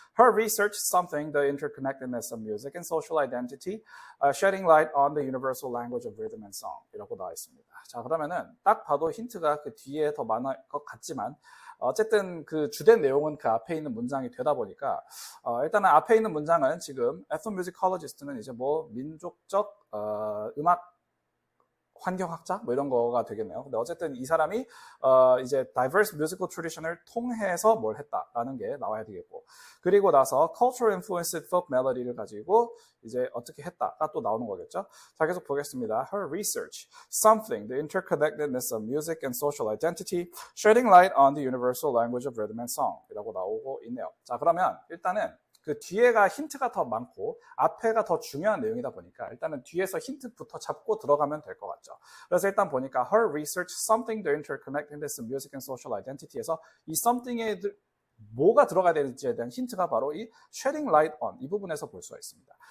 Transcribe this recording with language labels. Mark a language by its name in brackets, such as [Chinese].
[English] Her research something the interconnectedness of music and social identity, shedding light on the universal language of rhythm and song. [Korean] 이라고 나와 있습니다. 자, 그러면은 딱 봐도 힌트가 그 뒤에 더 많을 것 같지만 어쨌든 그 주된 내용은 그 앞에 있는 문장이 되다 보니까 일단은 앞에 있는 문장은 지금 ethnomusicologist는 이제 뭐 민족적 음악 환경학자 뭐 이런 거가 되겠네요. 근데 어쨌든 이 사람이 이제 [English] diverse musical tradition [Korean] 을 통해서 뭘 했다라는 게 나와야 되겠고, 그리고 나서 [English] cultural influenced folk melody [Korean] 를 가지고 이제 어떻게 했다가 또 나오는 거겠죠. 자, 계속 보겠습니다. [English] Her research, something, the interconnectedness of music and social identity, shedding light on the universal language of rhythm and song [Korean] 이라고 나오고 있네요. 자, 그러면 일단은 그 뒤에가 힌트가 더 많고 앞에가 더 중요한 내용이다 보니까 일단은 뒤에서 힌트부터 잡고 들어가면 될 것 같죠. 그래서 일단 보니까 [English] her research something the interconnectedness of music and social identity [Korean] 에서 이 something에 뭐가 들어가야 되는지에 대한 힌트가 바로 이 [English] shedding light on [Korean] 이 부분에서 볼 수가 있습니다.